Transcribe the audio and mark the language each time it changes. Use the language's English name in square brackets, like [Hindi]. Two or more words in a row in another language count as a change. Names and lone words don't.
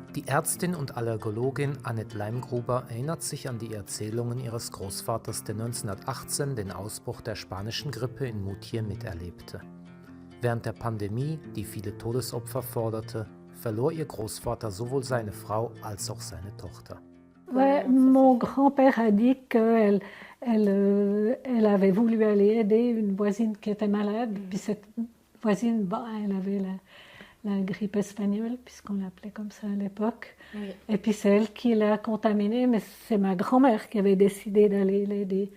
[German] Ärztin und Allergologin Annette Leimgruber erinnert sich an die Erzählungen ihres Großvaters, der 1918 den Ausbruch der spanischen Grippe in Moutier miterlebte. Während der Pandemie, die viele Todesopfer forderte, verlor ihr Großvater sowohl seine Frau als auch seine Tochter. [French] Ouais, mon grand-père a dit qu'elle avait voulu aller aider une voisine qui était malade. Puis cette voisine, elle avait la grippe espagnole, puisqu'on l'appelait comme ça à l'époque. Oui. Et puis c'est elle qui l'a contaminée, mais c'est ma grand-mère qui avait décidé d'aller l'aider.